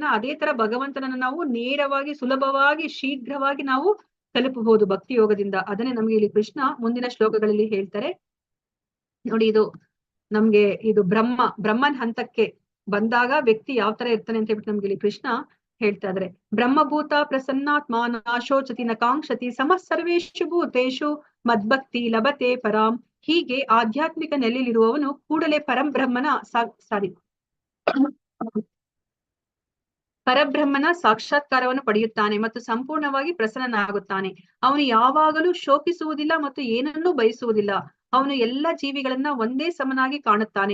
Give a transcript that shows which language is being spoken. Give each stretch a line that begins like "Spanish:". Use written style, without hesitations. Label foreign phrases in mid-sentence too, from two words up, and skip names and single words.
Kannada: ಅದೇ ತರ ಭಗವಂತನನ್ನ ನಾವು ನೇರವಾಗಿ, ಸುಲಭವಾಗಿ, ಶೀಘ್ರವಾಗಿ ನಾವು ತಲುಪಬಹುದು ಭಕ್ತಿ ಯೋಗದಿಂದ. ಅದನ್ನೇ ನಮ್ಗೆ ಇಲ್ಲಿ ಕೃಷ್ಣ ಮುಂದಿನ ಶ್ಲೋಕಗಳಲ್ಲಿ ಹೇಳ್ತಾರೆ ನೋಡಿ. ಇದು ಬ್ರಹ್ಮನ್ ಹಂತಕ್ಕೆ ಬಂದಾಗ ವ್ಯಕ್ತಿ ಯಾವ ತರ ಇರ್ತಾನೆ ಅಂತ ಹೇಳ್ಬಿಟ್ಟು ನಮ್ಗೆ ಇಲ್ಲಿ ಕೃಷ್ಣ ಹೇಳ್ತಾ ಇದಾರೆ.
Sanskrit: ಬ್ರಹ್ಮಭೂತ ಪ್ರಸನ್ನಾತ್ಮ ನಾಶೋಚತಿ ನ ಕಾಂಕ್ಷತಿ ಸಮಃ ಸರ್ವೇಷು ಭೂತೇಷು ಮದ್ಭಕ್ತಿ ಲಭತೆ ಪರಾಂ.
Kannada: ಹೀಗೆ ಆಧ್ಯಾತ್ಮಿಕ ನೆಲೆಯಲ್ಲಿರುವವನು ಕೂಡಲೇ ಪರಬ್ರಹ್ಮನ ಸಾಕ್ಷಾತ್ಕಾರವನ್ನು ಪಡೆಯುತ್ತಾನೆ ಮತ್ತು ಸಂಪೂರ್ಣವಾಗಿ ಪ್ರಸನ್ನನಾಗುತ್ತಾನೆ. ಅವನು ಯಾವಾಗಲೂ ಶೋಕಿಸುವುದಿಲ್ಲ ಮತ್ತು ಏನನ್ನೂ ಬಯಸುವುದಿಲ್ಲ. ಅವನು ಎಲ್ಲ ಜೀವಿಗಳನ್ನ ಒಂದೇ ಸಮನಾಗಿ ಕಾಣುತ್ತಾನೆ.